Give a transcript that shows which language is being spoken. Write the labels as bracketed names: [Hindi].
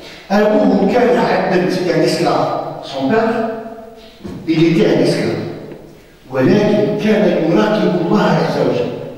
[Arabic] أبوه كان عبدا يعني esclave. [French] Son père il était un esclave. [Arabic] ولكن كان يراقب الله عز وجل.